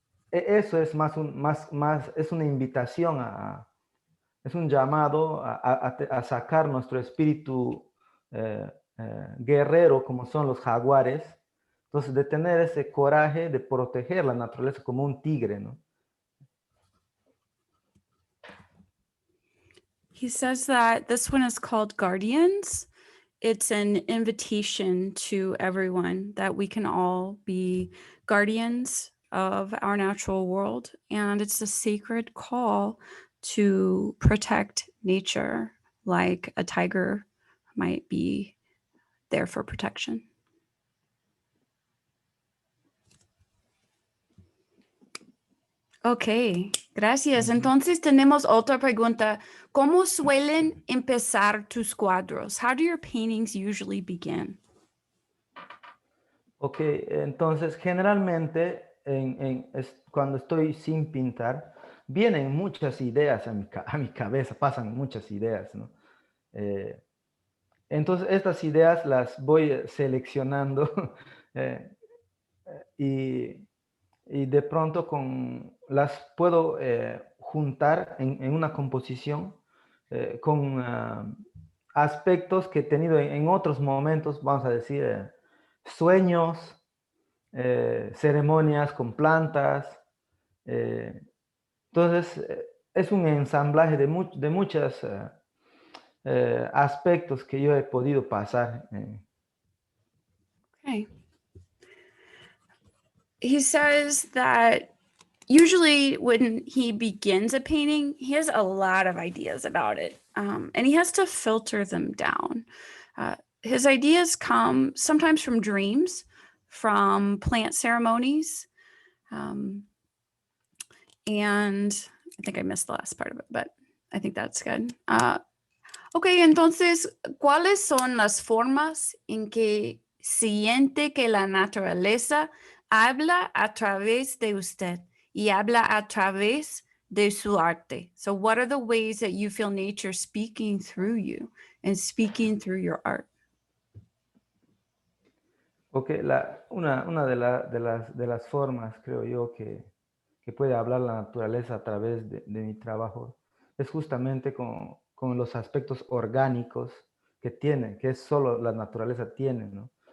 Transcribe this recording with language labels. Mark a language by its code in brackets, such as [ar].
[es] Eso es es una invitación es un llamado a sacar nuestro espíritu guerrero, como son los jaguares. Entonces, de tener ese coraje de proteger la naturaleza como un tigre, ¿no? [en] He says that this one is called Guardians. It's an invitation to everyone that we can all be guardians of our natural world. And it's a sacred call to protect nature, like a tiger might be there for protection. [es] Ok, gracias. Entonces tenemos otra pregunta. ¿Cómo suelen empezar tus cuadros? [en] How do your paintings usually begin? [es] Ok, entonces generalmente cuando estoy sin pintar, vienen muchas ideas a mi cabeza, pasan muchas ideas, ¿no? Entonces estas ideas las voy seleccionando y de pronto las puedo juntar en una composición con aspectos que he tenido en otros momentos, vamos a decir, sueños, ceremonias con plantas. Entonces, es un ensamblaje de muchos aspectos que yo he podido pasar. [en] Okay. He says that usually when he begins a painting, he has a lot of ideas about it, and he has to filter them down. His ideas come sometimes from dreams, from plant ceremonies, and I think I missed the last part of it, but I think that's good. [es] Ok, entonces, ¿cuáles son las formas en que siente que la naturaleza habla a través de usted y habla a través de su arte? [en] So what are the ways that you feel nature speaking through you and speaking through your art? [es] Ok, una de las formas, creo yo, que puede hablar la naturaleza a través de mi trabajo es justamente con los aspectos orgánicos que tiene, que solo la naturaleza tiene, ¿no?